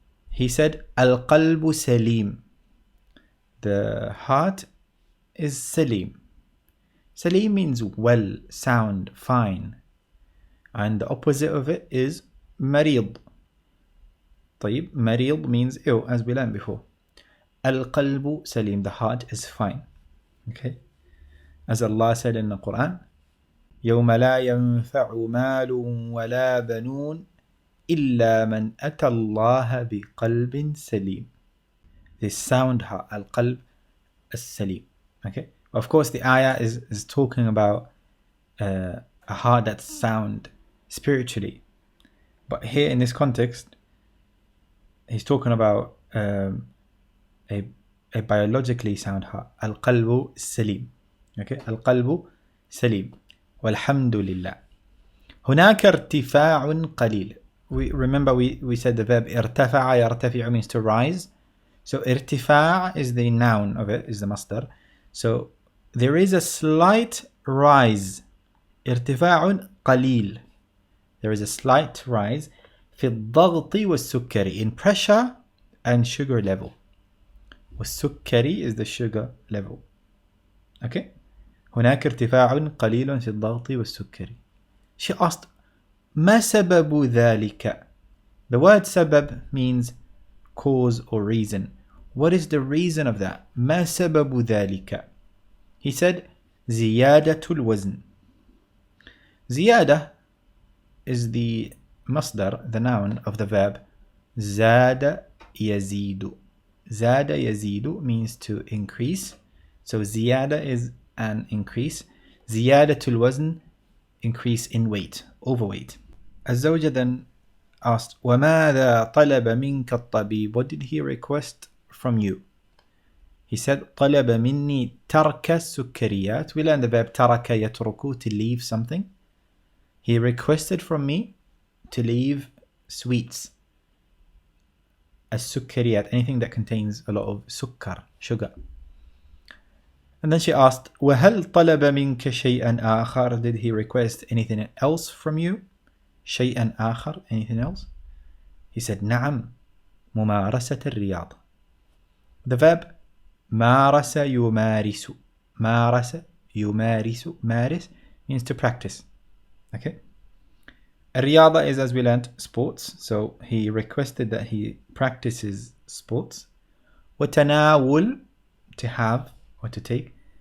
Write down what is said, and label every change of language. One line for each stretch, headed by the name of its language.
English: He said,
Arabic: القلب سليم.
English: The heart is salim. Salim means well, sound, fine. And the opposite of it is مريض. طيب, مريض means ill, as we learned before.
Arabic: القلب سليم,
English: the heart is fine. Okay, as Allah said in the Quran,
Arabic: يوم لا ينفع مال ولا بنون إلا من أتى الله بقلب سليم.
English: This sound heart,
Arabic: القلب السليم.
English: Okay, of course the ayah is talking about a heart that's sound spiritually, but here in this context he's talking about a biologically sound heart.
Arabic: القلب السليم. Okay, القلب سليم والحمد لله. هناك ارتفاع قليل.
English: Remember we said the verb
Arabic: ارتفع يرتفع
English: means to rise. So ارتفاع is the noun of it, is the masdar. So there is a slight rise.
Arabic: ارتفاع قليل.
English: There is a slight rise
Arabic: في الضغط والسكري,
English: in pressure and sugar level. والسكري is the sugar level. Okay?
Arabic: هناك ارتفاع قليل في الضغط والسكري.
English: She asked,
Arabic: ما سبب ذلك?
English: The word سبب means cause or reason. What is the reason of that?
Arabic: ما سبب ذلك?
English: He said,
Arabic: زيادة الوزن.
English: زيادة is the masdar, the noun of the verb
Arabic: زاد يزيد. زاد يزيد
English: means to increase. So زيادة is an increase.
Arabic: زيادة الوزن,
English: increase in weight, overweight.
Arabic: الزوجة
English: then asked,
Arabic: وماذا طلب منك الطبيب?
English: What did he request from you? He said,
Arabic: طلب مني ترك السكريات.
English: We learned the verb
Arabic: ترك يترك,
English: to leave something. He requested from me to leave sweets. السكريات, anything that contains a lot of سكر, sugar. And then she asked,
Arabic: وهل طلب منك شيئا آخر?
English: Did he request anything else from you?
Arabic: شيئا آخر,
English: anything else? He said,
Arabic: نعم, ممارسة الرياضة.
English: The verb
Arabic: مارس يمارس. مارس يمارس.
English: مارس means to practice. Okay? الرياضة is, as we learned, sports. So he requested that he practices sports. وتناول, to have or to take.